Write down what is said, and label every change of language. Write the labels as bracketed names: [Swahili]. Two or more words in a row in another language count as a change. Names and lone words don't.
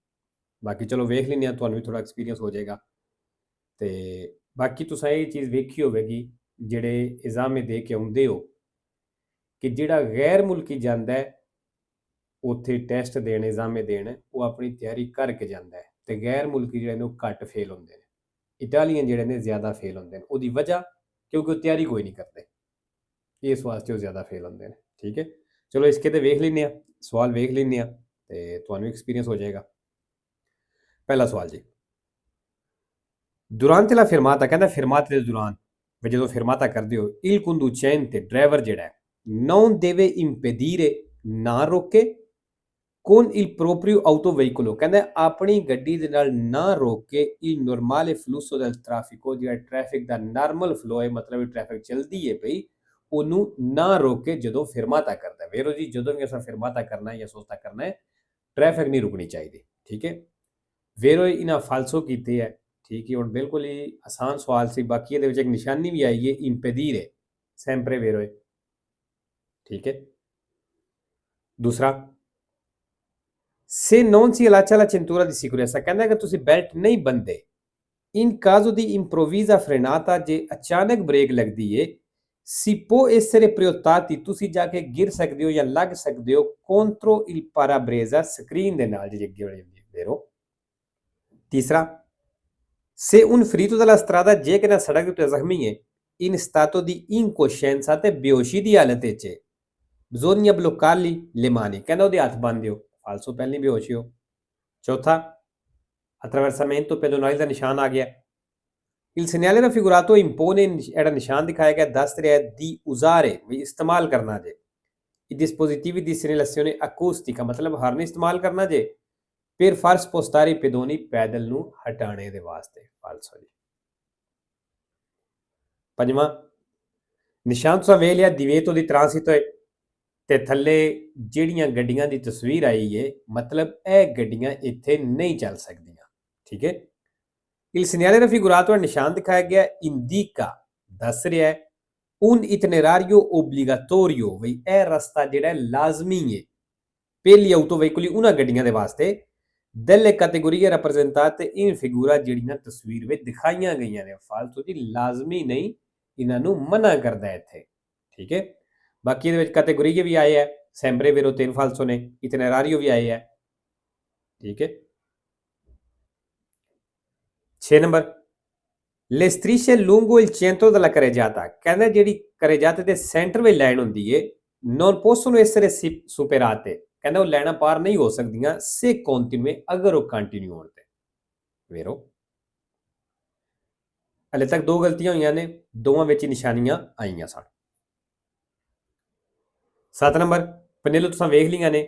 [Punjabi] ਬਾਕੀ ਚਲੋ ਵੇਖ ਲੈਂਦੇ ਹਾਂ, ਤੁਹਾਨੂੰ ਵੀ ਥੋੜਾ ਐਕਸਪੀਰੀਅੰਸ ਹੋ ਜਾਏਗਾ। ਤੇ ਬਾਕੀ ਤੁਸੀਂ ਇਹ ਚੀਜ਼ ਵੇਖੀ ਹੋਵੇਗੀ ਜਿਹੜੇ ਇਜ਼ਾਮੇ ਦੇ ਕੇ ਆਉਂਦੇ ਹੋ ਕਿ ਜਿਹੜਾ ਗੈਰ ਮੁਲਕੀ ਜਾਂਦਾ ਹੈ ਉੱਥੇ ਟੈਸਟ ਦੇਣ, ਇਜ਼ਾਮੇ ਦੇਣ, ਉਹ ਆਪਣੀ ਤਿਆਰੀ ਕਰਕੇ ਜਾਂਦਾ ਹੈ, ਤੇ ਗੈਰ ਮੁਲਕੀ ਜਿਹੜੇ ਨੇ ਉਹ ਘੱਟ ਫੇਲ ਹੁੰਦੇ ਨੇ। ਇਟਾਲੀਅਨ ਜਿਹੜੇ ਨੇ ਜ਼ਿਆਦਾ ਫੇਲ ਹੁੰਦੇ ਨੇ। ਉਹਦੀ ਵਜ੍ਹਾ ਕਿਉਂਕਿ ਉਹ ਤਿਆਰੀ ਕੋਈ ਨਹੀਂ ਕਰਦੇ, ਇਸ ਵਾਸਤੇ ਉਹ ਜ਼ਿਆਦਾ ਫੇਲ ਹੁੰਦੇ ਨੇ, ਠੀਕ ਹੈ। ਚਲੋ ਇਸਕੇ ਤੇ ਵੇਖ ਲੈਂਦੇ ਹਾਂ, ਸਵਾਲ ਵੇਖ ਲੈਂਦੇ ਹਾਂ ਤੇ ਤੁਹਾਨੂੰ ਐਕਸਪੀਰੀਅੰਸ ਹੋ ਜਾਏਗਾ। ਪਹਿਲਾ ਸਵਾਲ ਜੀ, [Italian] durante la fermata, [Punjabi] ਕਹਿੰਦਾ fermata ਦੇ ਦੌਰਾਨ ਵੀ ਜਦੋਂ fermata ਕਰਦੇ ਹੋ, [Italian] il conducente [Punjabi] ਡਰਾਈਵਰ ਜਿਹੜਾ ਹੈ [Italian] non deve impedire, [Punjabi] ਨਾ ਰੋਕੇ, [Italian] con il proprio autoveicolo, [Punjabi] ਕਹਿੰਦਾ ਆਪਣੀ ਗੱਡੀ ਦੇ ਨਾਲ ਨਾ ਰੋਕ ਕੇ [Italian] il normale flusso del traffico, [Punjabi] ਜਿਹੜਾ ਟ੍ਰੈਫਿਕ ਦਾ ਨਾਰਮਲ ਫਲੋ ਹੈ, ਮਤਲਬ ਟ੍ਰੈਫਿਕ ਚੱਲਦੀ ਹੈ ਪਈ, ਉਹਨੂੰ ਨਾ ਰੋਕ ਕੇ ਜਦੋਂ ਫਿਰਮਾਤਾ ਕਰਦਾ ਹੈ। ਵੇਰੋ ਜੀ, ਜਦੋਂ ਵੀ ਅਸਾਂ ਫਿਰਮਾਤਾ ਕਰਨਾ ਹੈ ਜਾਂ ਸੋਚਤਾ ਕਰਨਾ ਹੈ, ਟ੍ਰੈਫਿਕ ਨਹੀਂ ਰੁਕਣੀ ਚਾਹੀਦੀ, ਠੀਕ ਹੈ। ਵੇਰੋ ਇਹਨਾਂ ਫਾਲਸੋ ਕੀਤੇ ਹੈ, ਠੀਕ ਹੈ। ਹੁਣ ਬਿਲਕੁਲ ਹੀ ਆਸਾਨ ਸਵਾਲ ਸੀ, ਬਾਕੀ ਇਹਦੇ ਵਿੱਚ ਇੱਕ ਨਿਸ਼ਾਨੀ ਵੀ ਆਈ ਹੈ [Italian] impedire, sempre vero [Punjabi] ਹੈ, ਠੀਕ ਹੈ। ਦੂਸਰਾ, [Italian] se non si allaccia la cintura di sicurezza, [Punjabi] ਕਹਿੰਦਾ ਕਿ ਤੁਸੀਂ ਬੈਲਟ ਨਹੀਂ ਬੰਨਦੇ, [Italian] in caso di improvvisa frenata, [Punjabi] ਜੇ ਅਚਾਨਕ ਬ੍ਰੇਕ ਲੱਗਦੀ ਏ, [Italian] si può essere proiettati, [Punjabi] ਤੁਸੀਂ ਜਾ ਕੇ ਗਿਰ ਸਕਦੇ ਹੋ ਜਾਂ ਲੱਗ ਸਕਦੇ ਹੋ [Italian] contro il parabrezza, [Punjabi] ਸਕਰੀਨ ਦੇ ਨਾਲ ਜਿਹੜੀ ਅੱਗੇ ਵਾਲੀ ਹੁੰਦੀ ਹੈ, vero। ਤੀਸਰਾ, [Italian] se un ferito dalla strada, [Punjabi] ਜੇ ਕਿ ਨਾ ਸੜਕ ਦੇ ਉੱਤੇ ਜ਼ਖਮੀ ਹੈ, [Italian] in stato di incoscienza, [Punjabi] ਤੇ ਬੇਹੋਸ਼ੀ ਦੀ ਹਾਲਤ ਵਿੱਚ ਹੈ, [Italian] bisogna bloccarli le mani, [Punjabi] ਕਹਿੰਦਾ ਉਹਦੇ ਹੱਥ ਬੰਨ੍ਹ ਦਿਓ, ਫਾਲਸੋ ਪਹਿਲੀ ਬੇਹੋਸ਼ੀ ਹੋ। ਚੌਥਾ, [Italian] attraversamento pedonale [Punjabi] ਦਾ ਨਿਸ਼ਾਨ ਆ ਗਿਆ, [Italian] il segnale raffigurato impone, [Punjabi] ਜਿਹੜਾ ਨਿਸ਼ਾਨ ਦਿਖਾਇਆ ਗਿਆ ਦੱਸ ਰਿਹਾ [Italian] di usare, [Punjabi] ਵੀ ਇਸਤੇਮਾਲ ਕਰਨਾ ਜੇ, [Italian] i dispositivi di segnalazione acustica, [Punjabi] ਮਤਲਬ ਹਾਰਨ ਇਸਤੇਮਾਲ ਕਰਨਾ ਜੇ, [Italian] per far spostare i pedoni, [Punjabi] ਪੈਦਲ ਨੂੰ ਹਟਾਣੇ ਦੇ ਵਾਸਤੇ, ਫਾਲਸੋ ਜੀ। ਪੰਜਵਾਂ, ਨਿਸ਼ਾਨ ਤੁਸੀਂ ਵੇਖ ਲਿਆ [Italian] divieto di transito [Punjabi] ਹੈ, ਤੇ ਥੱਲੇ ਜਿਹੜੀਆਂ ਗੱਡੀਆਂ ਦੀ ਤਸਵੀਰ ਆਈ ਹੈ, ਮਤਲਬ ਇਹ ਗੱਡੀਆਂ ਇੱਥੇ ਨਹੀਂ ਚੱਲ ਸਕਦੀਆਂ, ਠੀਕ ਹੈ। [Italian] il segnale raffigurato, [Punjabi] ਨਿਸ਼ਾਨ ਦਿਖਾਇਆ ਗਿਆ, indica, ਦੱਸ ਰਿਹਾ [Italian] un itinerario obbligatorio, [Punjabi] ਵੀ ਇਹ ਰਸਤਾ ਜਿਹੜਾ ਲਾਜ਼ਮੀ ਹੈ [Italian] per gli autoveicoli, [Punjabi] ਉਹਨਾਂ ਗੱਡੀਆਂ ਦੇ ਵਾਸਤੇ, [Italian] delle categorie rappresentate in figura, [Punjabi] ਜਿਹੜੀਆਂ ਤਸਵੀਰ ਵਿੱਚ ਦਿਖਾਈਆਂ ਗਈਆਂ ਨੇ, ਫਾਲਤੂ ਦੀ ਲਾਜ਼ਮੀ ਨਹੀਂ, ਇਹਨਾਂ ਨੂੰ ਮਨਾ ਕਰਦਾ ਇੱਥੇ, ਠੀਕ ਹੈ। ਬਾਕੀ ਇਹਦੇ ਵਿੱਚ ਕੈਟੇਗਰੀ ਵੀ ਆਏ ਹੈ, [Italian] sempre vero [Punjabi] 3 ਫਾਲਸੋ ਨੇ, itinerario ਵੀ ਆਏ ਹੈ, ਠੀਕ ਹੈ। 6 ਨੰਬਰ, [Italian] le strisce lungo il centro della carreggiata, [Punjabi] ਕਹਿੰਦਾ ਜਿਹੜੀ carreggiata ਦੇ ਸੈਂਟਰ ਵਿੱਚ ਲਾਈਨ ਹੁੰਦੀ ਹੈ, [Italian] non possono essere superate, [Punjabi] ਕਹਿੰਦਾ ਉਹ ਲਾਈਨਾਂ ਪਾਰ ਨਹੀਂ ਹੋ ਸਕਦੀਆਂ [Italian] se continue, [Punjabi] ਅਗਰ ਉਹ ਕੰਟੀਨਿਊ ਹੋਣ ਤੇ, vero। ਹਲੇ ਤੱਕ ਦੋ ਗਲਤੀਆਂ ਹੋਈਆਂ ਨੇ, ਦੋਵਾਂ ਵਿੱਚ ਨਿਸ਼ਾਨੀਆਂ ਆਈਆਂ ਸਨ। 7 ਨੰਬਰ, ਪਨੇਲੋ ਤੁਸੀਂ ਵੇਖ ਲਈਆਂ ਨੇ।